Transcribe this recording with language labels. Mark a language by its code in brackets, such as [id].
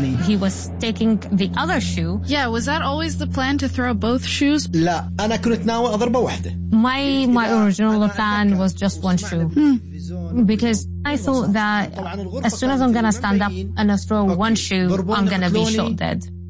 [en] he was taking the other shoe. Yeah, was that always the plan to throw both shoes? [ar] لا, أنا كنت ناوي أضربه واحدة. [en] My original plan was just one shoe. Because I thought that as soon as I'm going to stand up and I throw one shoe, I'm going to be shot dead.